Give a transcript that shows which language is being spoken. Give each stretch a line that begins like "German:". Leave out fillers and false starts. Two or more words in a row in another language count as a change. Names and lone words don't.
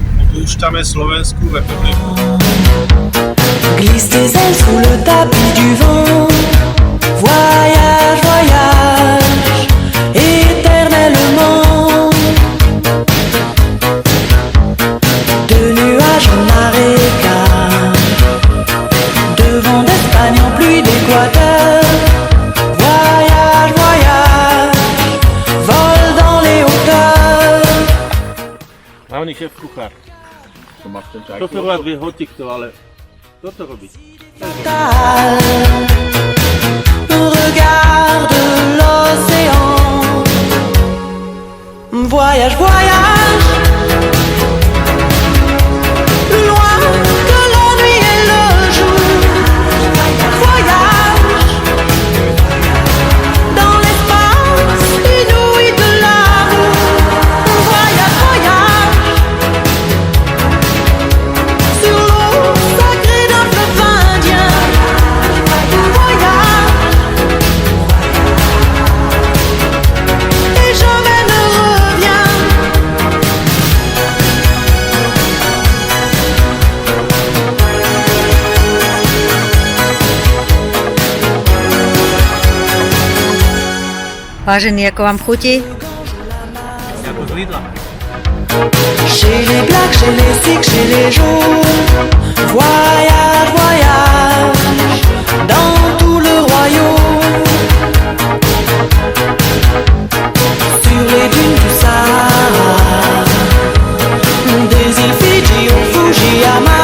Slovak: opúšťame Slovenskú republiku.
French: Glisse tes ailes sous le tapis du vent. Voyage, voyage, éternellement. De nuages en marécage, de vent d'Espagne en pluie d'Équateur. Voyage, voyage, vol dans les hauteurs.
Slovak: Hlavný šéf kuchár. To máš ten čaj. Šoferovať vie hocikto, ale toto robí.
French: Regarde l'océan. Voyage, voyage, plus loin que la nuit et le jour. Voyage dans l'espace inouï de l'amour. Voyage, voyage sur l'eau sacrée d'un fleuve indien. Voyage et jamais ne reviens.
Slovak: Vážený, ako vám chutí? Ako z Lidla.
French: Chez les blacks, chez les sikhs, chez les jaunes. Voyage, voyage dans tout le royaume. Sur les dunes du Sahara, des îles Fidji au Fujiyama.